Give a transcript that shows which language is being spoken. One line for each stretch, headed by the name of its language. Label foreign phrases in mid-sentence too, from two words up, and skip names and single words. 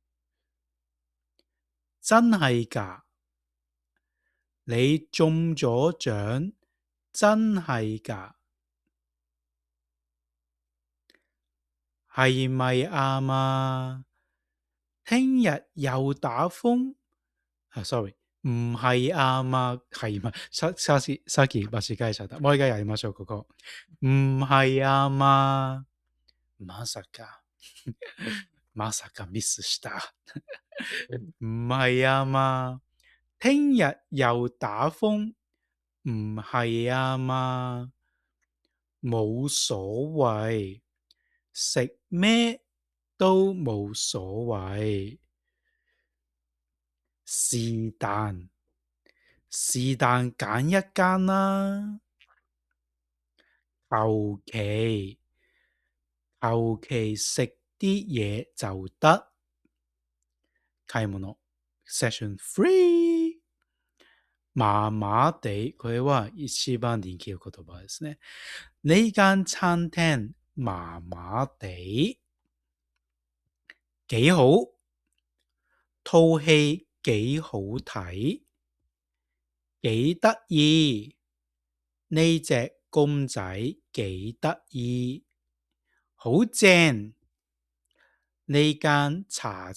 Cantonese: 真係㗎？你中咗獎，真係㗎？係咪啱啊？聽日又打風？sorry， 唔係啱啊，係咪？
Japanese: さっき間違えちゃった。もう一回やりましょう、ここ。
Cantonese: 唔係啱啊。
Japanese: まさかミスした。
Cantonese: 唔係啊嘛。聽日又打風？唔係啊嘛。冇所謂，食咩都冇所謂。是但揀一間啦。求其食啲嘢就得。
Japanese: 買物 Session 3。
Cantonese: 麻麻地，
Japanese: これは一番人気の言葉ですね。
Cantonese: 呢間餐廳麻麻地，幾好，套戲幾好睇，幾得意，呢隻公仔幾得意，好正，呢間茶